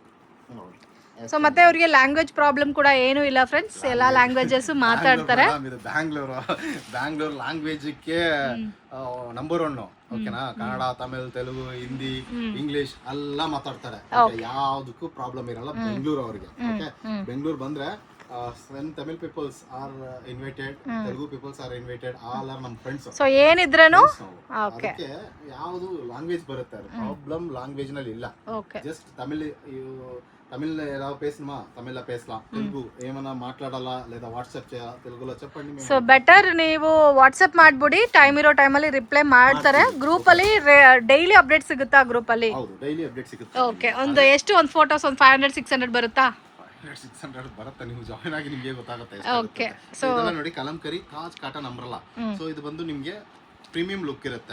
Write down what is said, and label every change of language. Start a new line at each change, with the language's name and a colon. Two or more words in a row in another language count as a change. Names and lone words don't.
Kannada: ಸೊ ಮತ್ತೆ ಅವ್ರಿಗೆ
English: language problem
Kannada: ಕೂಡ ಏನು ಇಲ್ಲ ಫ್ರೆಂಡ್ಸ್, ಎಲ್ಲಾ ಲ್ಯಾಂಗ್ವೇಜಸ್ ಮಾತಾಡ್ತಾರೆ. ಬ್ಯಾಂಗ್ಳೂರ್
English: language number
Kannada: 1. ಓಕೆನಾ? ಕನ್ನಡ, ತಮಿಳ್, ತೆಲುಗು, ಹಿಂದಿ, ಇಂಗ್ಲಿಷ್ ಎಲ್ಲ ಮಾತಾಡ್ತಾರೆ. ಯಾವ್ದಕ್ಕೂ ಪ್ರಾಬ್ಲಮ್ ಇರಲ್ಲ ಬೆಂಗಳೂರು ಅವ್ರಿಗೆ. ಬೆಂಗಳೂರು ಬಂದ್ರೆ
English: Tamil peoples are invited, Telugu peoples are invited, all are
Kannada: ನಮ್ಮ ಫ್ರೆಂಡ್ಸ್. ಸೊ ಏನಿದ್ರೇನು ಓಕೆ, ಅದಕ್ಕೆ ಯಾವುದು ಲ್ಯಾಂಗ್ವೇಜ್ ಬರುತ್ತೆ,
English: problem language
Kannada: ನಲ್ಲಿ ಇಲ್ಲ.
Telugu: ಜಸ್ಟ್ తమిళ్ ఎలా
Tamil: பேசினமா தமிழ் பேசலா,
Telugu: తెలుగు ఏమైనా మాట్లాడాలా లేదా వాట్సాప్ తెలుగులో చెప్పండి.
English: so better
Kannada: ನೀವು ವಾಟ್ಸ್ಆಪ್ ಮಾಡ್ಬಿಡಿ, ಟೈಮ್ ಇರೋ ಟೈಮಲ್ಲಿ ರಿಪ್ಲೈ ಮಾಡ್ತಾರೆ. ಗ್ರೂಪ್ ಅಲ್ಲಿ
English: daily update
Kannada: ಸಿಗುತ್ತಾ ಗ್ರೂಪ್ ಅಲ್ಲಿ? ಹೌದು,
English: daily update
Kannada: ಸಿಗುತ್ತೆ. ಓಕೆ. ಒಂದು ಎಷ್ಟು ಒಂದು ಫೋಟೋಸ್ ಒಂದು 500-600 ಬರುತ್ತಾ? 600 ಬರುತ್ತೆ, ನೀವು ಜಾಯಿನ್ ಆಗಿ ನಿಮಗೆ ಗೊತ್ತಾಗುತ್ತೆ. ಓಕೆ. ಸೊ ಇದೆಲ್ಲ ನೋಡಿ ಕಲಂಕರಿ ತಾಜ್
English: cotton umbrella.
Kannada: ಸೊ ಇದು ಬಂದು ನಿಮಗೆ
English: premium look
Kannada: ಇರುತ್ತೆ.